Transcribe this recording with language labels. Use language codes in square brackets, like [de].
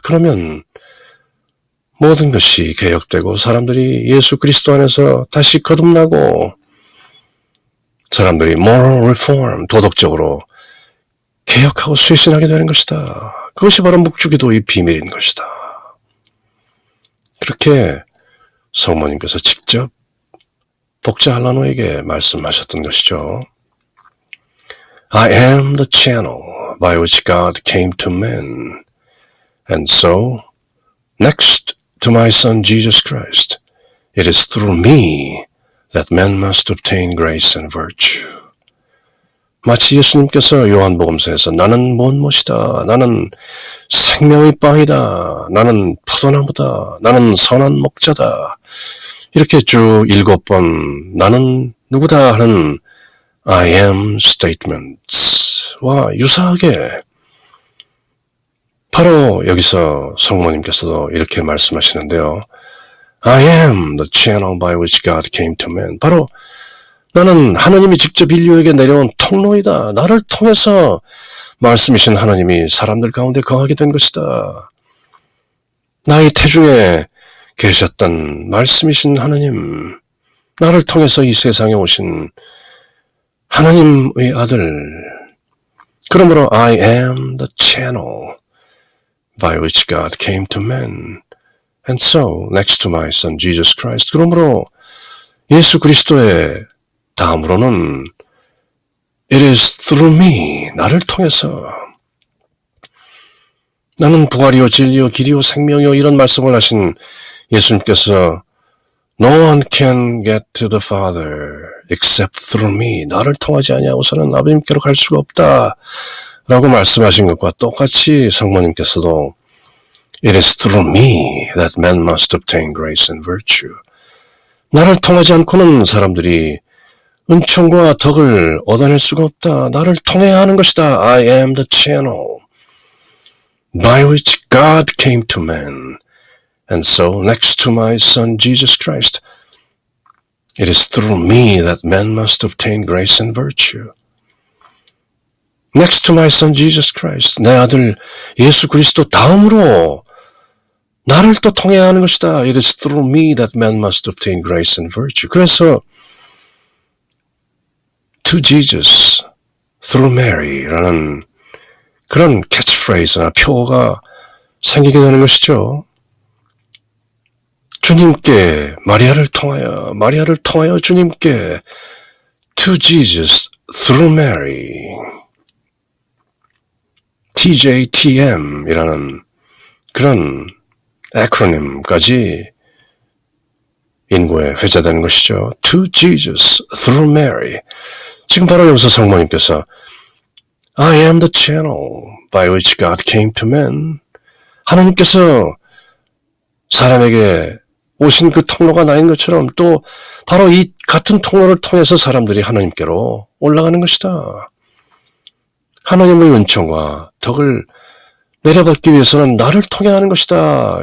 [ko] 그러면 모든 것이 개혁되고 사람들이 예수 그리스도 안에서 다시 거듭나고 사람들이 [en] moral reform, [ko] 도덕적으로 개혁하고 쇄신하게 되는 것이다. 그것이 바로 묵주기도의 비밀인 것이다. 그렇게 성모님께서 직접 복자 할라노에게 말씀하셨던 것이죠. [en] I am the channel by which God came to man. And so, next to my son Jesus Christ, it is through me that man must obtain grace and virtue. [ko] 마치 예수님께서 요한복음서에서 나는 무엇이다, 나는 생명의 빵이다, 나는 포도나무다, 나는 선한 목자다, 이렇게 쭉 7번 나는 누구다 하는 [en] I am statements [ko] 와 유사하게 바로 여기서 성모님께서도 이렇게 말씀하시는데요. [en] I am the channel by which God came to man. [ko] 바로 나는 하나님이 직접 인류에게 내려온 통로이다. 나를 통해서 말씀이신 하나님이 사람들 가운데 거하게 된 것이다. 나의 태중에 계셨던 말씀이신 하나님, 나를 통해서 이 세상에 오신 하나님의 아들. 그러므로 [en] I am the channel by which God came to man. And so, next to my son Jesus Christ. [ko] 그러므로 예수 그리스도의 다음으로는 [en] It is through me, [ko] 나를 통해서. 나는 부활이요 진리요 길이요 생명이요 이런 말씀을 하신 예수님께서 [en] No one can get to the Father except through me. [ko] 나를 통하지 아니하고서는 아버님께로 갈 수가 없다 라고 말씀하신 것과 똑같이 성모님께서도 [en] It is through me that man must obtain grace and virtue. [ko] 나를 통하지 않고는 사람들이 은총과 덕을 얻어낼 수가 없다. 나를 통해야 하는 것이다. [en] I am the channel by which God came to man. And so, next to my son Jesus Christ, it is through me that man must obtain grace and virtue. Next to my son Jesus Christ, [ko] 내 아들 예수 그리스도 다음으로 나를 또 통해야 하는 것이다. [en] It is through me that man must obtain grace and virtue. [ko] 그래서 [en] to Jesus, through Mary [ko] 라는 그런 캐치프레이즈나 표어가 생기게 되는 것이죠. 주님께 마리아를 통하여 주님께 [en] to Jesus, through Mary. [ko] TJTM이라는 그런 에크로님까지 인고에 회자되는 것이죠. [en] To Jesus, through Mary. [ko] 지금 바로 여기서 성모님께서 [en] I am the channel by which God came to man. [ko] 하나님께서 사람에게 오신 그 통로가 나인 것처럼 또 바로 이 같은 통로를 통해서 사람들이 하나님께로 올라가는 것이다. 하나님의 은총과 덕을 내려받기 위해서는 나를 통해 하는 것이다.